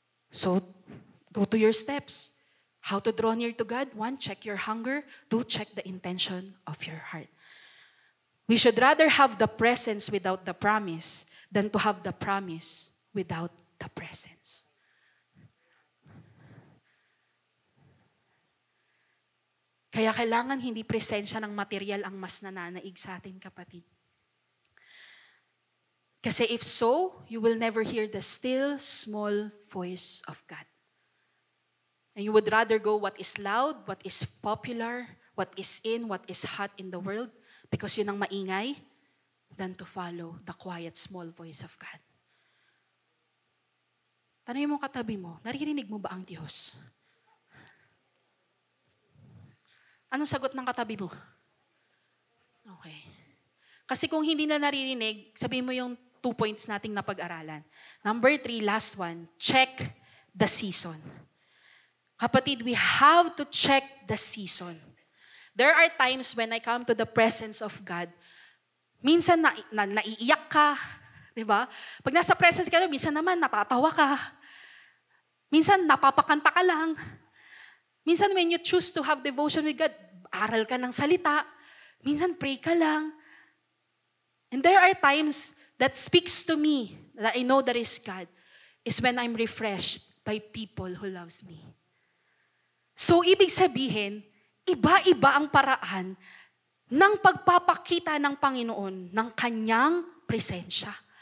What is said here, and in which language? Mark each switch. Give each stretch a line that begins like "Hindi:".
English: So, go to your steps. How to draw near to God? 1, check your hunger. 2, check the intention of your heart. We should rather have the presence without the promise than to have the promise without the presence.
Filipino: Kaya kailangan hindi presensya ng material ang mas nananaig sa atin, kapatid.
English: Kasi if so, you will never hear the still, small voice of God. And you would rather go what is loud, what is popular, what is in, what is hot in the world, because
Filipino: yun ang maingay,
English: than to follow the quiet, small voice of God.
Filipino: Tanay mo katabi mo, naririnig mo ba ang Diyos? Anong sagot ng katabi mo? Okay. Kasi kung hindi na naririnig, sabihin mo yung 2 points nating napag-aralan.
English: Number 3, last one, check the season. Kapatid, we have to check the season. There are times when I come to the presence of God,
Filipino: minsan naiiyak ka, di ba? Pag nasa presence ka, minsan naman natatawa ka. Minsan napapakanta ka lang.
English: Minsan when you choose to have devotion with God,
Filipino: aral ka ng salita. Minsan pray ka lang.
English: And there are times that speaks to me that I know there is God is when I'm refreshed by people who loves me.
Filipino: So ibig sabihin, iba-iba ang paraan ng pagpapakita ng Panginoon ng kanyang presensya.